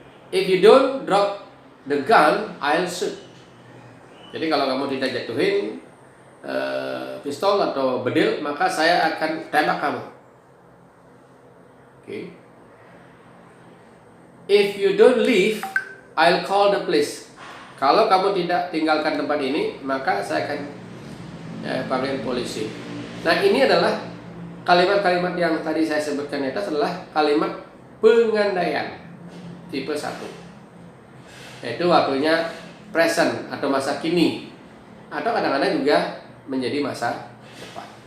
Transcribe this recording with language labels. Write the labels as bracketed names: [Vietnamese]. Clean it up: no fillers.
[English] If you don't drop the gun, I'll shoot. [Indonesian] Jadi kalau kamu tidak jatuhin pistol atau bedil, maka saya akan tembak kamu. [English] Okay. If you don't leave, I'll call the police. [Indonesian] Kalau kamu tidak tinggalkan tempat ini, maka saya akan panggil polisi. Nah, ini adalah kalimat-kalimat yang tadi saya sebutkan itu adalah kalimat pengandaian tipe 1. Yaitu waktunya present atau masa kini. Atau kadang-kadang juga menjadi masa depan.